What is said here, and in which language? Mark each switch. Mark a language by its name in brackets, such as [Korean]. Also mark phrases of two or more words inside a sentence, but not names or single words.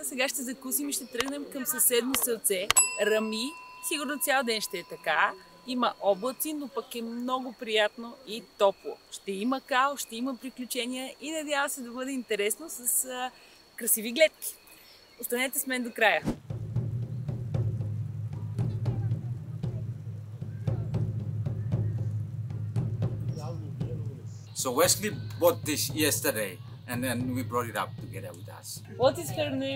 [Bulgarian] Сега ще закусим и ще тръгнем към съседно селце Рами. Сигурно цял ден ще е така. Има облаци, но пък е много приятно и топло. Ще има као, ще има приключения и надявам се да бъде интересно с красиви гледки. Останете с мен до края. [English] So Wesley bought this yesterday and then we brought it up together with us. What is her name?